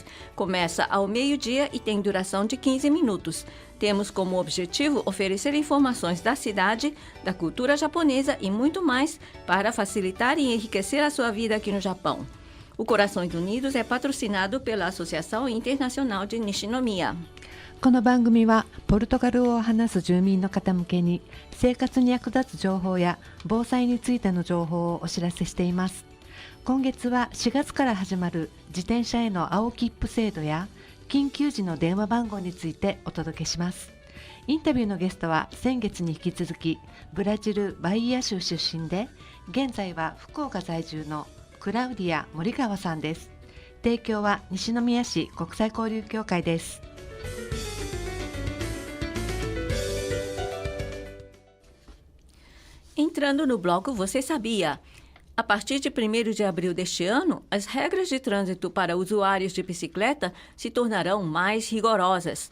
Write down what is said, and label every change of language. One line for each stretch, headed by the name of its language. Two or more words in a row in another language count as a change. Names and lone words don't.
Portuguese: Começa ao meio-dia e tem duração de 15 minutos. Temos como objetivo oferecer informações da cidade, da cultura japonesa e muito mais para facilitar e enriquecer a sua vida aqui no Japão. O Corações Unidos é patrocinado pela Associação Internacional de Nishinomiya.
Japanese: この番組はポルトガル語を話す住民の方向けに生活に役立つ情報や防災についての情報をお知らせしています。今月は4月から始まる自転車への青切符制度や緊急時の電話番号についてお届けします。インタビューのゲストは先月に引き続きブラジルバイア州出身で現在は福岡在住のクラウディア・森川さんです。提供は西宮市国際交流協会です。
Portuguese: Entrando no bloco Você Sabia? A partir de 1º de abril deste ano, as regras de trânsito para usuários de bicicleta se tornarão mais rigorosas.